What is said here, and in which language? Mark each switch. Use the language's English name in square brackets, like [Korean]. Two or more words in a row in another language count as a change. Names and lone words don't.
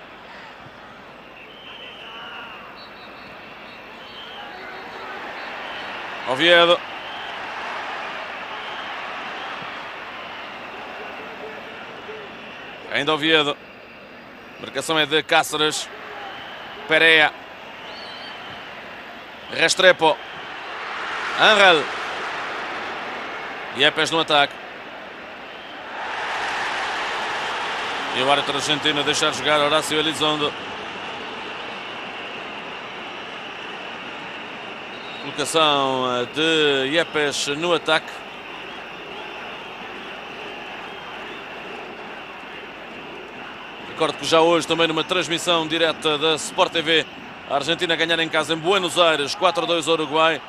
[Portuguese] Oviedo. Ainda Oviedo. Marcação é de Cáceres. Pereira. Restrepo. Ángel. Yepes no ataque. E o árbitro argentino a deixar jogar Horácio Elizondo. Colocação de Yepes no ataque. Recordo que já hoje também numa transmissão direta da Sport TV, a Argentina a ganhar em casa em Buenos Aires, 4-2 ao Uruguai.